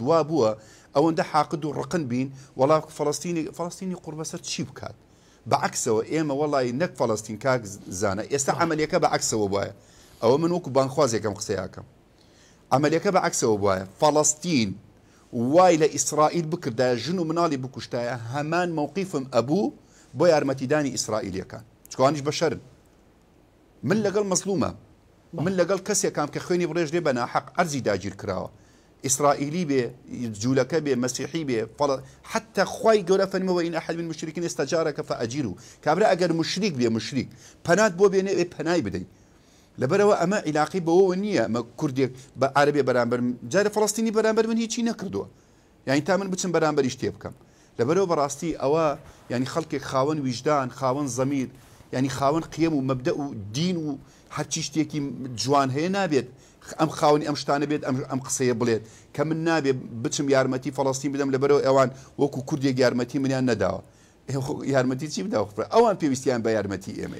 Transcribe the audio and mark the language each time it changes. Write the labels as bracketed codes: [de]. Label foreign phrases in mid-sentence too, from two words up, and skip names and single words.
[ckb] وا بووە ئەوەندە حاقد و ڕقن بین وەڵا فەڵەستینی قوربەسەر چی بکات بەعکسەوە ئێمە وەڵی نەک فەڵەستین کاک زانە ئێستا عملیەکە بەعکسەوە وایە ئەوە من وەکو بانخوازێکم قسەیاکەم عملیەکە بەعکسەوە وایە فەڵەستین وای لە ئیسرائیل بکردایە ژن و مناڵی بکوشتایە هەمان مووقیفم ئەبوو بۆ یارمەتیدانی ئیسرائیلیەکان چکوانیش بەشەرن من لەگەڵ مەزلومە من لەگەڵ کەسێکام کە خوێنی بڕێژ لێ بە ناحەق ئەرزی داگیر کراوە ئیسرائیلی بێ جوولەکە بێ مەسیحی بێ حتى خوای گەورە فەرمەوە [ar] وإن أحد من المشركين استجارك فأجيره [ckb] کابرا ئەگەر مشریک بێ مشریک پەنات بۆ بێنێ پەنای بدەیت لەبەرەوە ئەمە عیلاقی بەوە نییە ئەمە کوردێک بە عەرەبێ بەرامبەر جارە فەڵەستینی بەرامبەر من هیچی نەکردووە یعنی تا من بچم بەرامبەریش تێ بکەم لەبەرەوە بەڕاستی ئەوە ینی خەڵکێک خاوەن ویژدان خاوەن زەمیر ینی خاوەن قیەم و مەبدە و دین و هەرچی شتێکی جوان هەیە نابێت ئەم خاوەنی ئەم شتانە بێت ئەم قسەیە بڵێت کە من نابێت بچم یارمەتی فەڵەستین بدەم لەبەرەوە ئەوان وەکو کوردێک یارمەتی منیان نەداوە یارمەتی چی بداوە ئەوان پێویستیان بە یارمەتی ئێمە